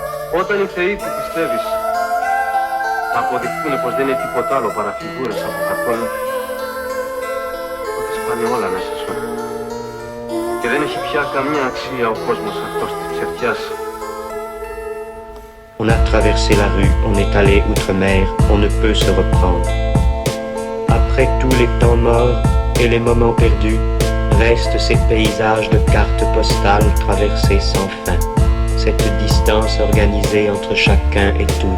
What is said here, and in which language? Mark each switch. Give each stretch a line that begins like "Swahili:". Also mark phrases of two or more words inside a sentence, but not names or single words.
Greek: Όταν οι θεοί που πιστεύεις αποδειχθούν πως δεν είναι τίποτα άλλο παρά φιγούρες από χαρτόν, τότε σπάνε όλα μέσα σου. Και δεν έχει πια καμιά αξία ο κόσμος αυτός της ψευτιάς.
French: On a traversé la rue, on est allé outre-mer, on ne peut se reprendre. Après tous les temps morts et les moments perdus, restent ces paysages de cartes postales traversés sans fin. Cette distance organisée entre chacun et tous.